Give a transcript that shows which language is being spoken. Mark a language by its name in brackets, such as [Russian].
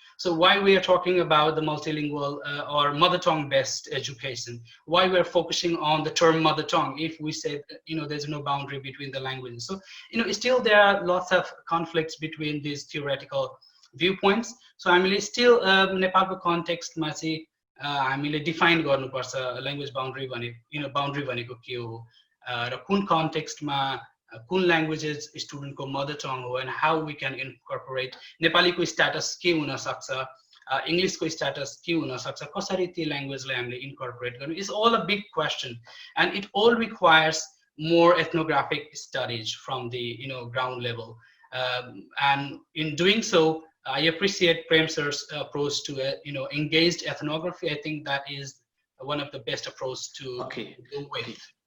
[English] So why we are talking about the multilingual or mother tongue based education, why we're focusing on the term mother tongue if we say there's no boundary between the languages. So still there are lots of conflicts between these theoretical viewpoints. [Nepali] So हामीले still नेपालको कन्टेक्स्टमा चाहिँ हामीले define गर्नुपर्छ language boundary boundary भनेको के हो र कुन कन्टेक्स्टमा कुन ल्याङ्ग्वेजेस स्टुडेन्टको मदर टङ हो, [English] and how we can incorporate [Nepali] नेपालीको स्ट्याटस के हुन सक्छ, इङ्ग्लिसको स्ट्याटस के हुन सक्छ, कसरी त्यो ल्याङ्ग्वेजलाई हामीले इन्कर्पोरेट गर्नु. [English] It's all a big question, and it all requires more ethnographic studies from the ground level, and in doing so I appreciate Prem sir's approach to engaged ethnography. I think that is one of the best approach to go with.